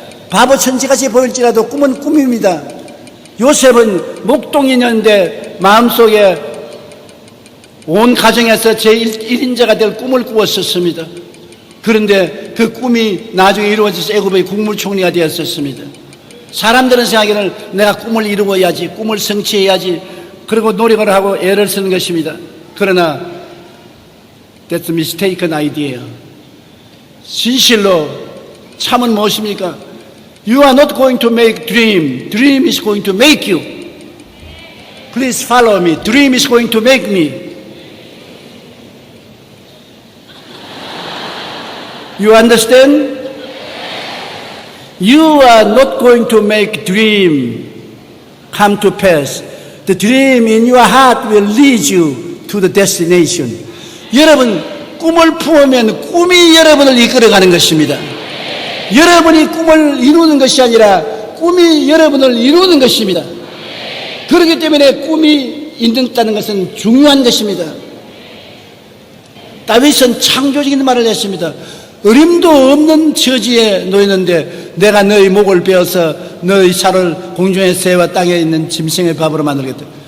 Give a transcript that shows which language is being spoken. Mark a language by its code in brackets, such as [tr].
[ko] 바보 천지같이 보일지라도 꿈은 꿈입니다. 요셉은 목동이었는데 마음속에 온 가정에서 제1인자가 될 꿈을 꾸었었습니다. 그런데 그 꿈이 나중에 이루어져서 애굽의 국무총리가 되었었습니다. 사람들은 생각하기를 내가 꿈을 이루어야지, 꿈을 성취해야지, 그리고 노력을 하고 애를 쓰는 것입니다. 그러나 [en] that's a mistaken idea. [ko] 진실로 참은 무엇입니까? [en] You are not going to make dream. Dream is going to make you. Please follow me. Dream is going to make me. You understand? You are not going to make dream come to pass. The dream in your heart will lead you to the destination. [ko] 여러분 꿈을 품으면 꿈이 여러분을 이끌어가는 것입니다. 여러분이 꿈을 이루는 것이 아니라 꿈이 여러분을 이루는 것입니다. 그렇기 때문에 꿈이 있다는 것은 중요한 것입니다. 다윗은 창조적인 말을 했습니다. 어림도 없는 처지에 놓였는데 내가 너희 목을 베어서 너희 살을 공중의 새와 땅에 있는 짐승의 밥으로 만들겠다.